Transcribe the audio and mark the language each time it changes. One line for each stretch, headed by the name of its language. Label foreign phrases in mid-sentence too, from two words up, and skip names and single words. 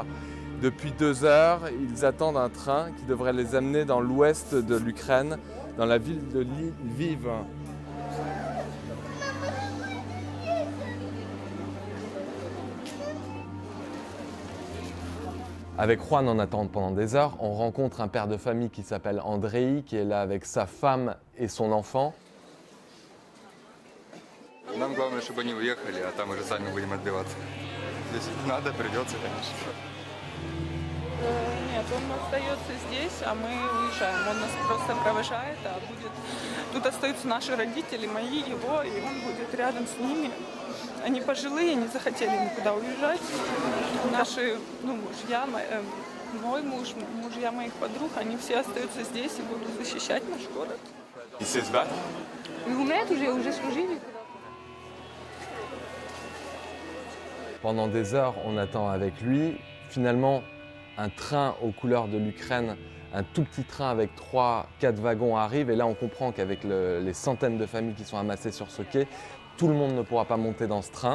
French: Depuis 2 heures, ils attendent un train qui devrait les amener dans l'ouest de l'Ukraine, dans la ville de Lviv. Avec Juan, on attend pendant des heures. On rencontre un père de famille qui s'appelle Andrei, qui est là avec sa femme et son enfant.
Russian: Нам главное, чтобы они уехали, а там уже сами будем отбиваться. Если надо, придется, конечно. Нет, он остается здесь, а мы уезжаем. Он нас просто провожает, а будет... Тут остаются наши родители, мои, его, и он будет рядом с ними. Они пожилые, не захотели никуда уезжать. Наши мужья, мой муж, мужья моих подруг, они все остаются здесь и будут защищать наш город.
French: Ils se battent.
Russian: уже служили.
French: Pendant des heures, on attend avec lui. Finalement, un train aux couleurs de l'Ukraine, un tout petit train avec 3-4 wagons arrive. Et là, on comprend qu'avec les centaines de familles qui sont amassées sur ce quai, tout le monde ne pourra pas monter dans ce train.